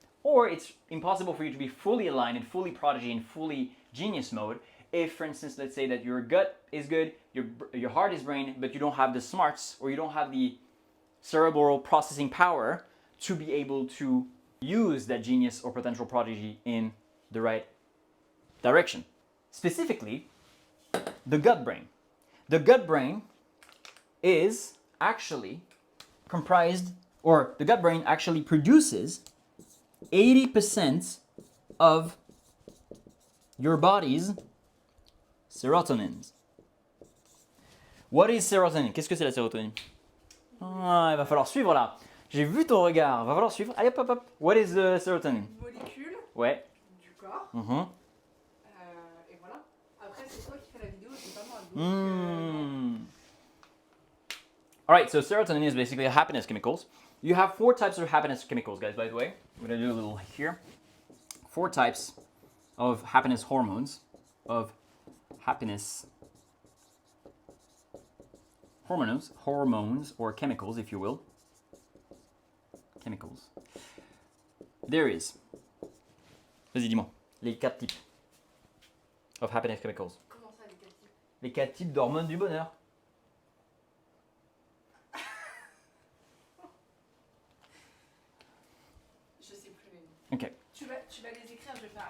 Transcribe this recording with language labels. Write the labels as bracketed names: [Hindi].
[English] Or it's impossible for you to be fully aligned and fully prodigy and fully genius mode if, for instance, let's say that your gut is good, your heart is brain, but you don't have the smarts or you don't have the cerebral processing power to be able to use that genius or potential prodigy in the right direction. Specifically, the gut brain. The gut brain is actually comprised, or the gut brain actually produces 80% of your body's serotonins. What is serotonin? [French] Qu'est-ce que c'est la sérotonine? Ah, il va falloir suivre là. J'ai vu ton regard. Il va falloir suivre. Allez, hop, hop, hop. [English] What is serotonin? [French] Molécule Ouais. du corps. Et voilà. Après, c'est toi qui fais la vidéo, c'est pas moi. Donc, [English] All right, so serotonin is basically happiness chemicals. You have 4 types of happiness chemicals, guys, by the way. I'm going to do a little here. 4 types of happiness hormones, of happiness hormones or chemicals, if you will. Chemicals. There is. [French] Vas-y, dis-moi. Les [English] 4 types of happiness chemicals. [French] comment ça, les 4 types? Les 4 types d'hormones du bonheur. Je sais plus les noms. Ok. Tu vas les écrire, je vais faire.